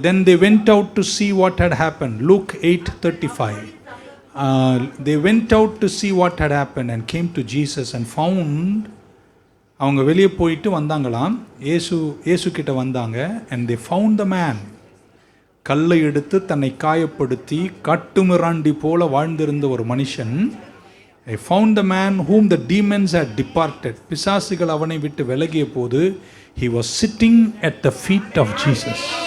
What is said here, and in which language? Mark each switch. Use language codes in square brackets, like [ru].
[en] Then they went out to see what had happened. Luke 8:35. They went out to see what had happened and came to Jesus and found. [ta] அவங்க வெளியே போயிட்டு வந்தாங்களாம், இயேசு கிட்ட வந்தாங்க. [en] and they found the man. [ta] கல்லை எடுத்து தன்னை காயப்படுத்தி காட்டுமிராண்டி போல வாழ்ந்திருந்த ஒரு மனுஷன் [en] I found the man whom the demons had departed. [ta] பிசாசுகள் அவனை விட்டு விலகிய போது [en] he was sitting at the feet of Jesus.